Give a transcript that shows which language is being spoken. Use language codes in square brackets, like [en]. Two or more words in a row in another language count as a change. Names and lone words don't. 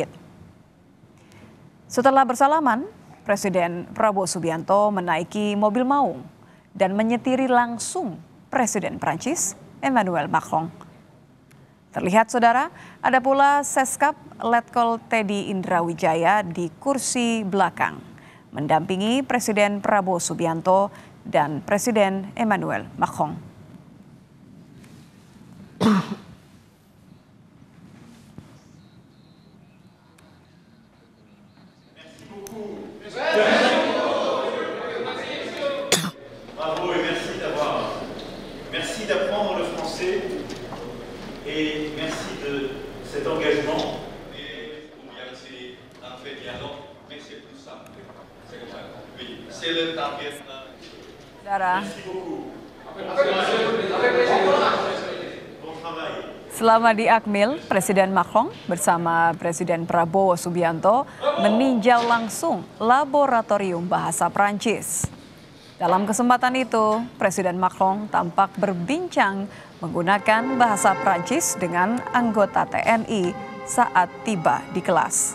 [id] Setelah bersalaman, Presiden Prabowo Subianto menaiki mobil maung dan menyetiri langsung Presiden Prancis Emmanuel Macron. Terlihat, Saudara, ada pula Seskap Letkol Teddy Indrawijaya di kursi belakang, mendampingi Presiden Prabowo Subianto dan Presiden Emmanuel Macron. [fr] Merci d'apprendre le français et merci de cet engagement. C'est un fait dialogue, mais c'est plus simple. C'est comme ça. Oui, c'est le target. Merci beaucoup. Bon travail. [id] Selama di Akmil, Presiden Macron bersama Presiden Prabowo Subianto meninjau langsung laboratorium bahasa Prancis. Dalam kesempatan itu, Presiden Macron tampak berbincang menggunakan bahasa Prancis dengan anggota TNI saat tiba di kelas.